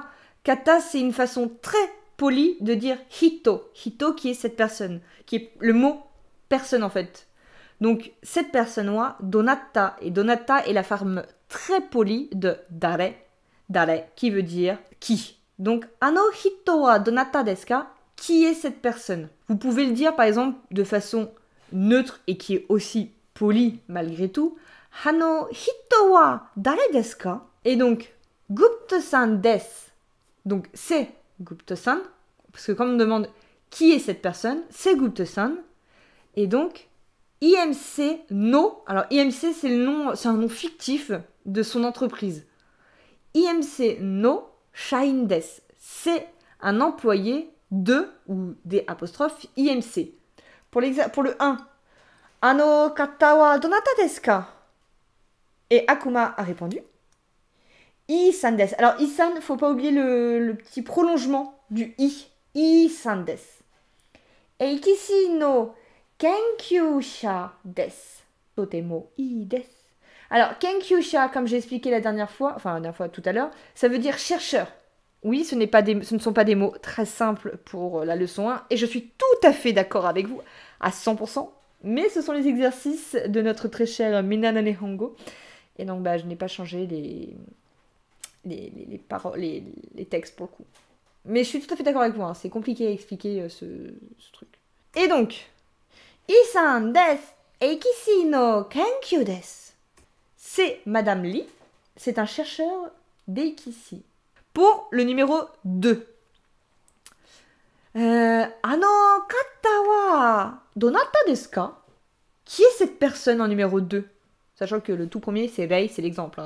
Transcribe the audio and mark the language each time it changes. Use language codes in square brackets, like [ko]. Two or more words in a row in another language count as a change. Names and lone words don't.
[fr] Kata, c'est une façon très polie de dire hito. Hito qui est cette personne. Qui est le mot personne en fait. Donc, cette personne-là, donata. Et donata est la forme très polie de dare. Dare, qui veut dire qui. Donc, [ja] あの人はどなたですか? [fr] qui est cette personne. Vous pouvez le dire par exemple de façon neutre et qui est aussi polie malgré tout. [ja] あの人は誰ですか? [fr] Et donc, [ja] グプタさんです. [fr] Donc, c'est Gupta-san. Parce que quand on me demande qui est cette personne, c'est Gupta-san. Et donc, IMC no. Alors, IMC, c'est un nom fictif de son entreprise. [ja] IMCの社員です. [fr] C'est un employé de ou des apostrophes IMC. Pour le 1, [ja] あの方はどなたですか? [fr] Et Akuma a répondu [ja] イーさんです. [fr] Alors, I-san, faut pas oublier le petit prolongement du I. [ja] イーさんです. エイキシの研究者です. とてもいいです. [fr] Alors, kenkyusha, comme j'ai expliqué la dernière fois tout à l'heure, ça veut dire chercheur. Oui, ce ne sont pas des mots très simples pour la leçon 1, et je suis tout à fait d'accord avec vous, à 100%, mais ce sont les exercices de notre très cher Minana Nihongo, et donc je n'ai pas changé les textes pour le coup. Mais je suis tout à fait d'accord avec vous, hein, c'est compliqué à expliquer ce truc. Et donc, [ja] イーさんです、エイキシの研究です. [fr] C'est Madame Lee, c'est un chercheur d'eikishi. Pour le numéro 2. [ja] あの方はどなたですか? [fr] Qui est cette personne en numéro 2? Sachant que le tout premier, c'est Rei, c'est l'exemple.